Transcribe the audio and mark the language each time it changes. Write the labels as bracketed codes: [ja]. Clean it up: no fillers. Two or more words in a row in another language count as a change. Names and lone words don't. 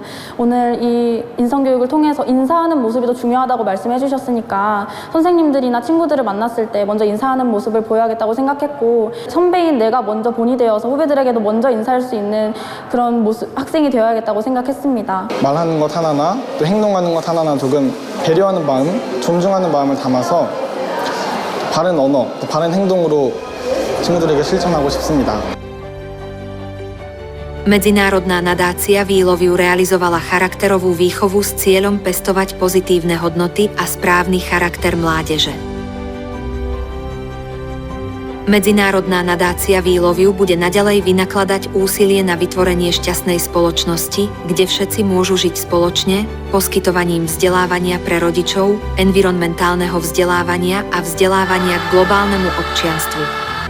[ko] 오늘 이 인성교육을 통해서 인사하는 모습이 더 중요하다고 말씀해 주셨으니까 선생님들이나 친구들을 만났을 때 먼저 인사하는 모습을 보여야겠다고 생각했고 선배인 내가 먼저 본이 되어서 후배들에게도 먼저 인사할 수 있는 그런 모습, 학생이 되어야겠다고 생각했습니다. 말하는 것 하나나 또 행동하는 것 하나나 조금 배려하는 마음, 존중하는 마음을 담아서 바른 언어, 또 바른 행동으로 친구들에게 실천하고 싶습니다. [sk] Medzinárodná nadácia Výloviu realizovala charakterovú výchovu s cieľom pestovať pozitívne hodnoty a správny charakter mládeže. Medzinárodná nadácia Výloviu bude naďalej vynakladať úsilie na vytvorenie šťastnej spoločnosti, kde všetci môžu žiť spoločne, poskytovaním vzdelávania pre rodičov, environmentálneho vzdelávania a vzdelávania k globálnemu občianstvu.